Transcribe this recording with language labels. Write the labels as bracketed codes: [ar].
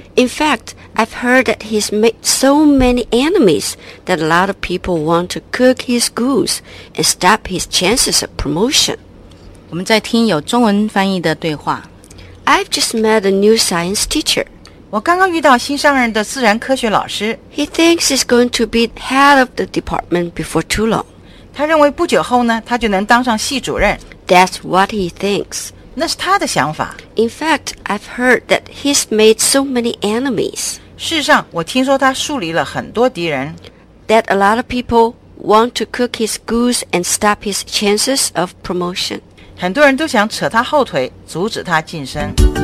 [en] In fact,I've heard that he's made so many enemies that a lot of people want to cook his goose and stop his chances of promotion. [zh] 我们在听有中文翻译的对话。 [en] I've just met a new science teacher. [zh] 我刚刚遇到新上任的自然科学老师。 [en] He thinks he's going to be head of the department before too long. [zh] 他认为不久后呢，他就能当上系主任。 [en] That's what he thinks. [zh] 那是他的想法。 [en] In fact, I've heard that he's made so many enemies. [zh] 事实上，我听说他树立了很多敌人。 [en] That a lot of people want to cook his goose and stop his chances of promotion. [zh] 很多人都想扯他后腿，阻止他晋升。